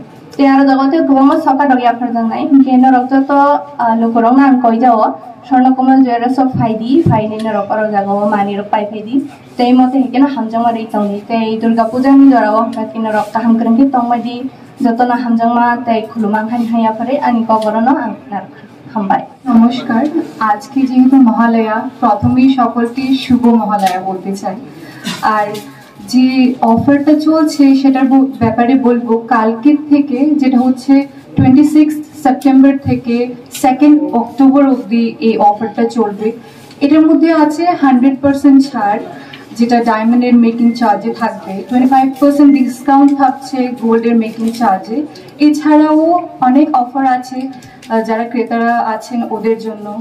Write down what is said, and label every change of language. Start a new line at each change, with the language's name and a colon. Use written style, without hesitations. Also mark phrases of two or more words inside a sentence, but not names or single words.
Kok Borok: Tiada jagate goma saka doya farjang nai kena rokto to lokorong nang koi jawo Swarnakamal Jwellers of Faidi ne rokaro jago mani rok pai Faidi tei mote hekena hamjangma rei tongni tei Durga Puja ni jorao kena rok kaham krengki tongmadi jotona hamjangma tei khulumang hanya pare ani kogorono angnar hambai
Bangla: নমস্কার আজকে যেহেতু মহালয়া প্রথমেই সকলকে শুভ মহালয়া বলতে চাই আর যে অফারটা চলছে সেটার ব্যাপারে বলবো কালকে থেকে যেটা হচ্ছে 26 সেপ্টেম্বর থেকে 2nd অক্টোবর অবধি এই অফারটা চলবে এটার মধ্যে আছে 100% ছাড় যেটা ডায়মন্ডের
English: making charge
Bangla: থাকবে 25% ডিসকাউন্ট থাকছে গোল্ডের
English: making charge
Bangla: এছাড়াও অনেক অফার আছে যারা ক্রেতারা আছেন ওদের জন্য